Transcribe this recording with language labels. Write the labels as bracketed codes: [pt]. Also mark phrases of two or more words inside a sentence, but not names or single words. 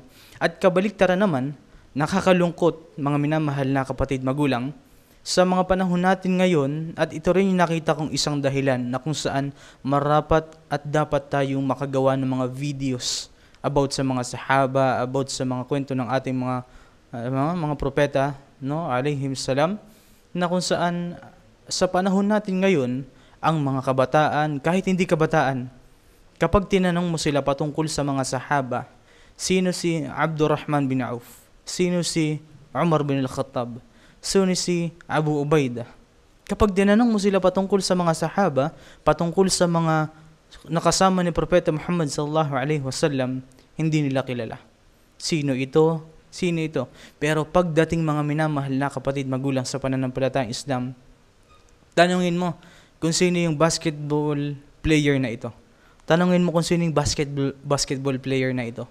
[tl] At kabaliktaran naman, nakakalungkot mga minamahal na kapatid magulang, sa mga panahon natin ngayon, at ito rin yung nakita kong isang dahilan na kung saan marapat at dapat tayong makagawa ng mga [en] videos about [tl] sa mga Sahaba, about sa mga kwento ng ating mga propeta, no, [ar] عليهم السلام, [tl] na kung saan sa panahon natin ngayon, ang mga kabataan, kahit hindi kabataan, kapag tinanong mo sila patungkol sa mga Sahaba, sino si Abdurrahman bin Auf, sino si Umar bin al-Khattab, sino si Abu Ubaidah, Kapag dinanong mo sila patungkol sa mga sahaba, patungkol sa mga nakasama ni Propeta Muhammad [ar] صلى الله عليه وسلم, [tl] hindi nila kilala. Sino ito? Sino ito? Pero pagdating mga minamahal na kapatid magulang sa pananampalatayang Islam, tanungin mo kung sino yung [en] basketball player [tl] na ito. Tanungin mo kung sino yung [en] basketball player [tl] na ito.